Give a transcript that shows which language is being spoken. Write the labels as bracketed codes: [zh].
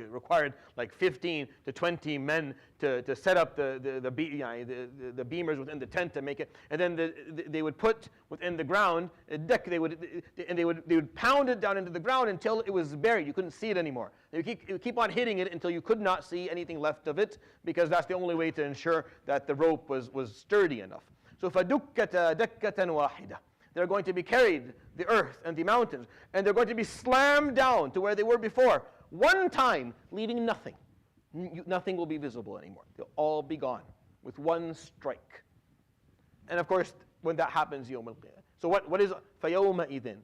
[en] It required like 15 to 20 men to set up the beamers within the tent to make it. And then they would put within the ground a deck. They would pound it down into the ground until it was buried. You couldn't see it anymore. They would keep on hitting it until you could not see anything left of it, because that's the only way to ensure that the rope was sturdy enough. So [ar] فَدُكَّةَ دَكَّةً وَاحِدَةً. [en] They're going to be carried, the earth and the mountains, and they're going to be slammed down to where they were before, one time, leaving nothing. Nothing will be visible anymore. They'll all be gone with one strike. And of course, when that happens, [ar] يوم القيامة. [en] So what is فَيَوْمَئِذٍ?